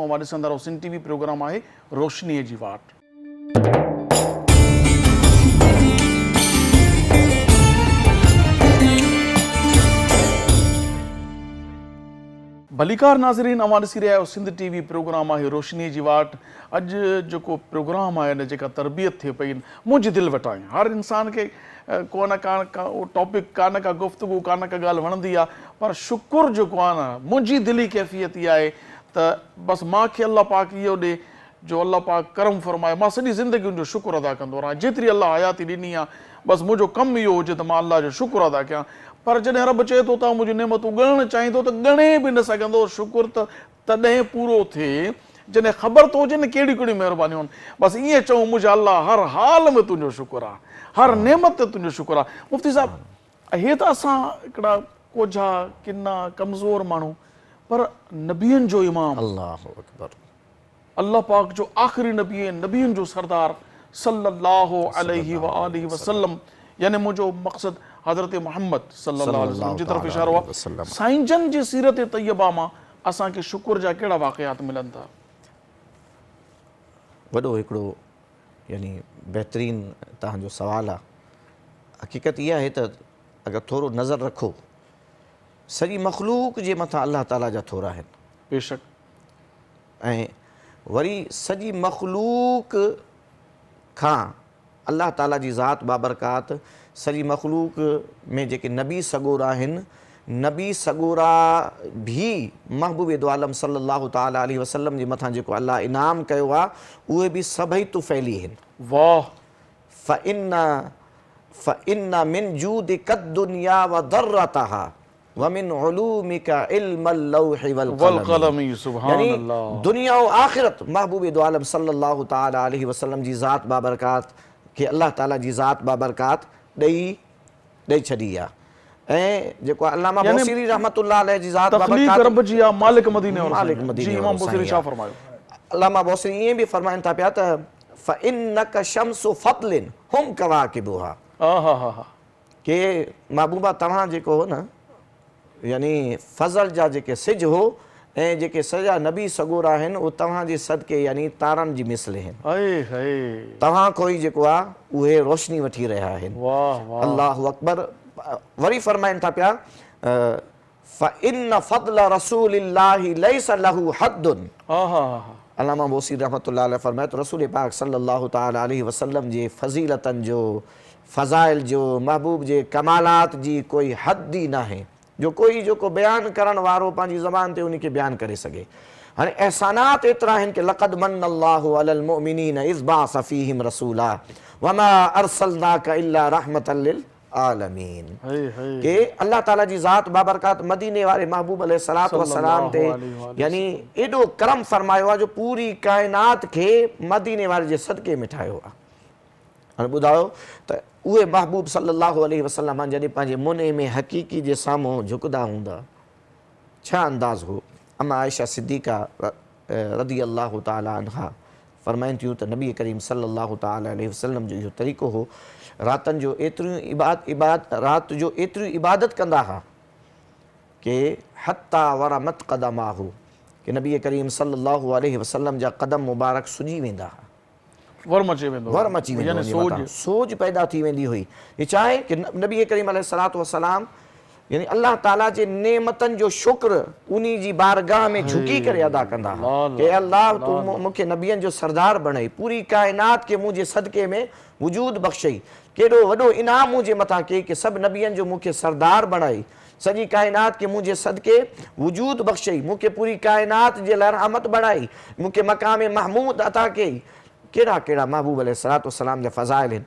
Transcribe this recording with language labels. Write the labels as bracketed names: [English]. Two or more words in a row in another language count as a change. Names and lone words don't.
[Sindhi] अवां ॾिसंदा रहो सिंध टीवी प्रोग्राम आहे रोशनीअ जी वाट। भलीकार नाज़रीन, अवां ॾिसी रहिया आहियो सिंध टीवी प्रोग्राम आहे रोशनीअ जी वाट। अॼु जेको प्रोग्राम आहे न जेका तरबियत थिए पई मुंहिंजी दिलि वटां हर इंसान खे को न का टॉपिक का न का गुफ़्तगू का न का ॻाल्हि वणंदी आहे, पर शुकुर जेको आहे न मुंहिंजी दिली कैफ़ियत इहा आहे त बसि मूंखे अलाह पाक इहो ॾे जो अलाह पाक करम फरमाए मां सॼी ज़िंदगी उनजो शुकुर अदा कंदो रहां। जेतिरी अलाह हयाती ॾिनी आहे बसि मुंहिंजो कमु इहो हुजे त मां अलाह जो शुकुर अदा कयां। पर जॾहिं रब चए थो तव्हां मुंहिंजी नेमतूं ॻणणु चाहींदो त ॻणे बि न सघंदो। शुकुर त तॾहिं पूरो थिए जॾहिं ख़बर थो हुजे न कहिड़ियूं कहिड़ियूं महिरबानियूं आहिनि। बसि ईअं चऊं मुंहिंजा अलाह हर हाल में तुंहिंजो शुकुर आहे, हर नेमत ते तुंहिंजो शुकुर आहे। मुफ़्ती साहिबु, हे त असां हिकिड़ा कोझा किना कमज़ोर माण्हू, पर नबियनि जो इमाम [Arabic] الله أكبر [Sindhi] अल्लाह पाक जो आख़िरी नबी ऐं नबियनि जो सरदार [Arabic] صلى الله عليه وآله وسلم, [Sindhi] यानी मुंहिंजो मक़सदु हज़रत मुहम्मद [Arabic] صلى الله عليه وسلم [Sindhi] जी तरफ़ इशारो आहे। साईं जन जी सीरत तैयबा मां असांखे शुकुर जा कहिड़ा वाक़ियात मिलनि था? वॾो हिकिड़ो यानी बहितरीन तव्हांजो सुवालु आहे। हक़ीक़त इहा आहे त अगरि थोरो नज़र रखो सॼी मख़लूक जे मथां अलाह ताला जा थोरा आहिनि बेशक, ऐं वरी सॼी मख़लूक खां अलाह ताला जी ज़ात बाबरकात सॼी मख़लूक में जेके नबी सगोरा आहिनि, नबी सगोरा भी महबूब दो आलम [Arabic] صلى الله تعالى عليه وسلم [Sindhi] जे मथां जेको अलाह इनाम कयो आहे उहे बि सभई तुफ़ैली आहिनि। वाह, [Arabic] فإن من جودك الدنيا وضرتها ومن علومك علم اللوح والقلم. [Sindhi] यानी दुनिया और आखिरत महबूब दो आलम [Arabic] صلى الله تعالى عليه وسلم [Sindhi] जी ज़ात बाबरकात खे अल्लाह ताला जी ज़ात बाबरकात ॾेई छॾी आहे। ऐं जेको अल्लामा बौसीरी [Arabic] رحمة الله عليه [Sindhi] जी ज़ात बाबरकात रब जी आहे, मालिक मदीने और मालिक मदीने जी। इमाम बौसीरी छा फरमायो? अल्लामा बौसीरी ईअं बि फरमाइनि था पिया त [Arabic] فإنك شمس فضل هم كواكبها, [Sindhi] के महबूबा तव्हां जेको हो न यानी फज़ल जा जेके सिज हो ऐं जेके सॼा नबी सगोरा आहिनि उहे तव्हांजे सदके यानी तारनि जी मिसल आहिनि। तव्हां कोई जेको आहे उहे रोशनी वठी रहिया आहिनि। [Arabic] الله أكبر. [Sindhi] वरी फरमाइनि था पिया [Arabic] فإن فضل رسول الله ليس له حد. [Sindhi] अल्लामा बौसीरी [Arabic] رحمة الله عليه [Sindhi] फरमाए तो रसूल पाक [Arabic] صلى الله تعالى عليه وسلم [Sindhi] जे फ़ज़ीलतनि जो, फ़ज़ाइल जो, महबूब जे कमालात जी कोई हद ई न आहे जो कोई जेको बयानु करण वारो पंहिंजी ज़बान ते उनखे बयानु करे सघे। हाणे एहसानात एतिरा आहिनि कि [Arabic] لقد من الله على المؤمنين إذ بعث فيهم رسولا وما أرسلناك إلا رحمة للعالمين. [Sindhi] के अल्लाह ताला जी ज़ात बाबरकात मदीने वारे महबूब [Arabic] عليه الصلاة والسلام [Sindhi] ते यानी एॾो करम फरमायो आहे जो पूरी काइनात खे मदीने वारे जे सदके में ठाहियो आहे। हाणे ॿुधायो त उहे महबूब [Arabic] صلى الله عليه وسلم [Sindhi] जॾहिं पंहिंजे मुने में हक़ीक़ी जे साम्हूं झुकंदा हूंदा छा अंदाज़ हो? अम्मा आयशा सिद्दीक़ा [Arabic] رضي الله تعالى عنها [Sindhi] फरमाइनि थियूं त नबी करीम [Arabic] صلى الله تعالى عليه وسلم [Sindhi] जो इहो तरीक़ो हो, रातनि जो राति जो एतिरियूं इबादत कंदा हुआ कि [Arabic] حتى ورمت قدماه, [Sindhi] कि नबी करीम [Arabic] صلى الله عليه وسلم [Sindhi] जा क़दम मुबारक सुॼी वेंदा हुआ, वर्म अची वेंदो, सोज पैदा थी वेंदी हुई। ये चाहे कि नबी करीम [Arabic] عليه الصلاة والسلام [Sindhi] यानी अल्लाह ताला जे नेमतनि जो शुक्र उन्ही जी बारगाह में झुकी करे अदा कंदा कि अल्लाह तू मूंखे नबियनि जो सरदार बणाई, पूरी काइनात खे मुंहिंजे सदके में वजूद बख़्शई, केॾो वॾो इनाम मुंहिंजे मथां कई कि सभु नबियनि जो मूंखे सरदार बणाई, सॼी काइनात खे मुंहिंजे सदके वजूद बख़्शई, मूंखे पूरी काइनात जे लाइ रहमत बणाई, मूंखे [Arabic] مقام محمود [Sindhi] अता कई, कहिड़ा महबूब अलैहिस्सलाम जा फ़ज़ाइल आहिनि।